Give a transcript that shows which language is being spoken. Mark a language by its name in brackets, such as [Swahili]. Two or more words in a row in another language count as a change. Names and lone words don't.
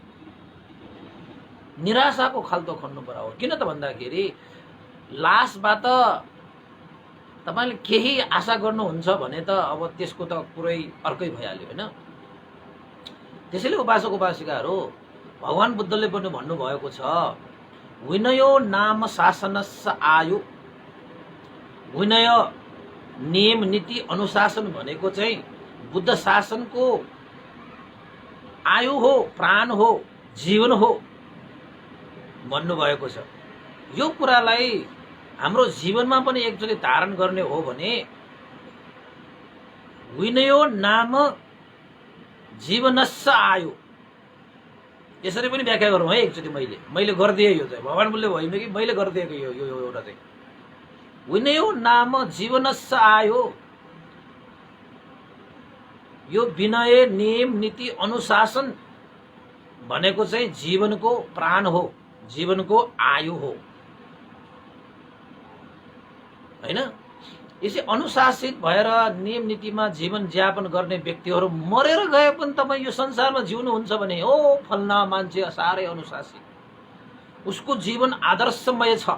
[Nepali] निराशाको खाल्डो खन्नु बराबर। किन त भन्दाखेरि लासबाट तपाईले केही आशा गर्नुहुन्छ भने त अब त्यसको त कुरै अर्कै भइहाल्यो हैन। त्यसैले उपासक उपासिकाहरू, भगवान बुद्धले पनि भन्नुभएको छ, [Pali] विनयो नाम शासनस्य आयु। [Nepali] विनय, नियम, नीति, अनुशासन भनेको चाहिँ बुद्ध शासनको आयु हो, प्राण हो, जीवन हो भन्नुभएको छ। यो कुरालाई हाम्रो जीवनमा पनि एकचोटि धारण गर्ने हो भने [Pali] विनयो नाम जीवनस्य आयु, [Nepali] यसरी पनि व्याख्या गरौँ है एकचोटि। मैले गरिदिएँ, यो चाहिँ भगवान बुद्धले होइन कि मैले गरिदिएको यो एउटा चाहिँ [Pali] विनयो नाम जीवनस्य आयु। [Nepali] यो विनय, नियम, नीति, अनुशासन भनेको चाहिँ जीवनको प्राण हो, जीवनको आयु हो हैन। यसै अनुशासित भएर नियम नीतिमा जीवन यापन गर्ने व्यक्तिहरू मरेर गए पनि तपाईँ यो संसारमा जिउनुहुन्छ भने ओ फल्ना मान्छे साह्रै अनुशासित, उसको जीवन आदर्शमय छ।